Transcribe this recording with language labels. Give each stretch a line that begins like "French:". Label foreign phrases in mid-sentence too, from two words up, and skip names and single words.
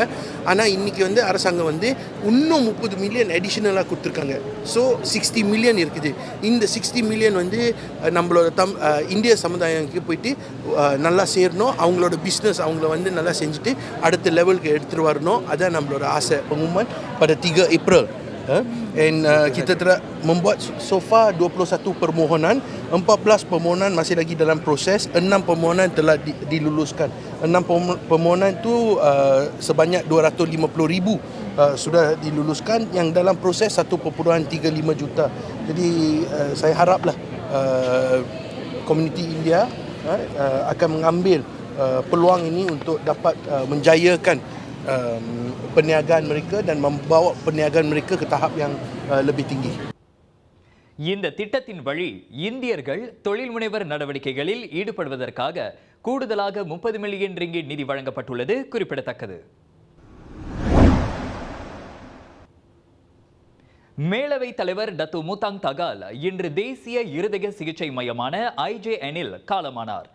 Tamil: ஆனால் இன்றைக்கி அரசாங்கம் இன்னும் 30 மில்லியன் அடிஷ்னலாக கொடுத்துருக்காங்க. ஸோ 60 மில்லியன் இருக்குது. இந்த 60 மில்லியன் நம்மளோட இந்திய சமுதாயத்துக்கு போயிட்டு நல்லா சேரணும். அவங்களோட பிஸ்னஸ் அவங்கள நல்லா செஞ்சுட்டு அடுத்த லெவலுக்கு எடுத்துகிட்டு வரணும். அதான் நம்மளோட ஆசை.
Malay: pengumuman pada 3 April. Kita telah membuat
English: so far
Malay: 21 permohonan, 14 permohonan masih lagi dalam proses, 6 permohonan telah diluluskan. 6 permohonan tu sebanyak 250,000 sudah diluluskan, yang dalam proses 1.35 juta. Jadi saya haraplah komuniti India akan mengambil peluang ini untuk dapat menjayakan perniagaan mereka dan membawa perniagaan mereka ke tahap yang lebih tinggi.
Tamil: இந்த திட்டத்தின் வழி இந்தியர்கள் தொழில் முனைவர் நடவடிக்கைகளில் ஈடுபடுவதற்காக கூடுதலாக 30 மில்லியன் ரிங்கிட் நிதி வழங்கப்பட்டுள்ளது குறிப்பிடத்தக்கது. மேலவை தலைவர் டத்து மூதாங் தகால் இன்று தேசிய இருதய சிகிச்சை மையமான IJN-இல் காலமானார்.